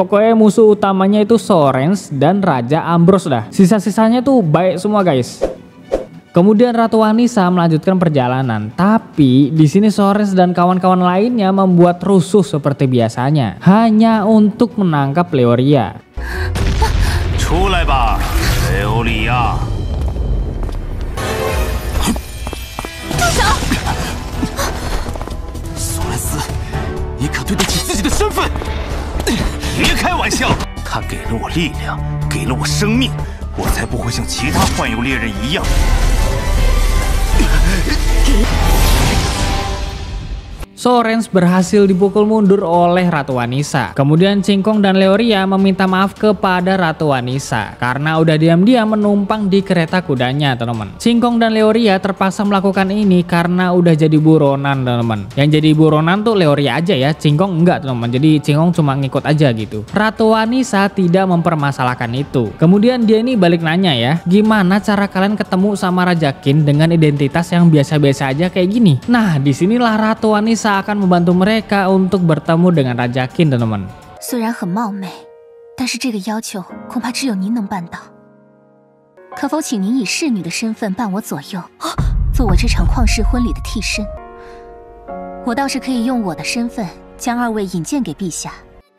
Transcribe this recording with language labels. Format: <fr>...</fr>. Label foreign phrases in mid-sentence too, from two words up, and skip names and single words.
<id>Pokoknya musuh utamanya itu Sorens dan Raja Ambrose dah. Sisa-sisanya tuh baik semua, guys. Kemudian Ratu Vanessa melanjutkan perjalanan, tapi di sini Sorens dan kawan-kawan lainnya membuat rusuh seperti biasanya, hanya untuk menangkap Leoria.</id> <zh>出来吧，Leoria。索兰斯，你可对得起自己的身份？别开玩笑，他给了我力量，给了我生命，我才不会像其他幻游猎人一样。</zh> <id>Sorens berhasil dipukul mundur oleh Ratu Vanessa. Kemudian Qingkong dan Leoria meminta maaf kepada Ratu Vanessa karena udah diam-diam menumpang di kereta kudanya, teman-teman. Qingkong dan Leoria terpaksa melakukan ini karena udah jadi buronan, teman-teman. Yang jadi buronan tuh Leoria aja ya, Qingkong enggak, teman-teman. Jadi Qingkong cuma ngikut aja gitu. Ratu Vanessa tidak mempermasalahkan itu. Kemudian dia ini balik nanya ya, gimana cara kalian ketemu sama Raja Qin dengan identitas yang biasa-biasa aja kayak gini? Nah, disinilah Ratu Vanessa akan membantu mereka untuk bertemu dengan Raja Qin, teman-teman.</id> <zh>虽然很冒昧，但是这个要求恐怕只有您能办到。可否请您以侍女的身份伴我左右，做我这场旷世婚礼的替身？我倒是可以用我的身份将二位引荐给陛下。</zh>